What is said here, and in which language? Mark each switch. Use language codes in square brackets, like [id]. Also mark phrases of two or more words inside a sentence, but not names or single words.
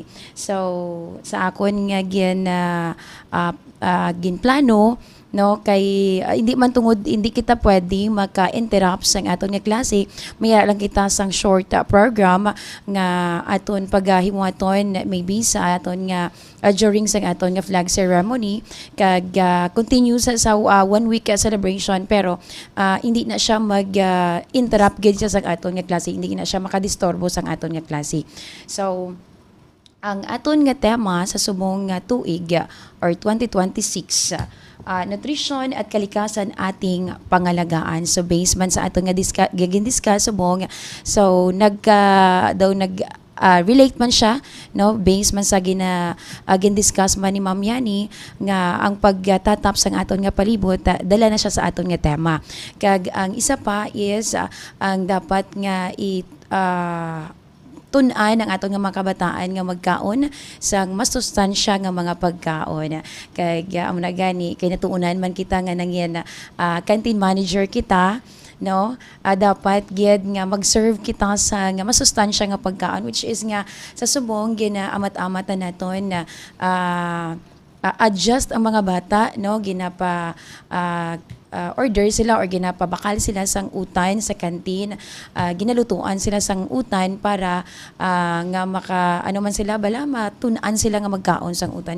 [hil] So sa akon nga ginplano kay hindi man tungod hindi kita pwede maka-interrupt sang aton nga klase, mayara lang kita sang [en] short program [hil] nga aton paghimuaton maybe sa aton nga during sang aton nga [en] flag ceremony [hil] kag continue sa [en] 1 week celebration, [hil] pero hindi na siya mag-interrupt gid sa aton nga klase, hindi na siya makadisturbo sang aton nga klase. So ang aton nga tema sa subong tuig or 2026, [tl] nutrition at kalikasan ating pangalagaan. [hil] So based man sa aton nga discuss subong, so relate man siya based man sa gin-discuss man ni Ma'am Yani nga ang pagtatap sang aton nga palibot dala na siya sa aton nga tema. Kag ang isa pa is ang dapat nga tun-an ang atong nga mga kabataan nga magkaon sang mas sustansya nga mga pagkaon. Kay amo na gani kay natuunan man kita nga nangyan [en] canteen manager [hil] kita, dapat gid nga mag-serve kita sa nga masustansya nga pagkaon, [en] which is [hil] nga sa subong ginaamat-amat na naton na adjust ang mga bata ginapa order sila or ginapabakal sila sang utan sa kantin, ginalutuan sila sang utan para nga ano man sila bala matun-an sila nga magkaon sang utan.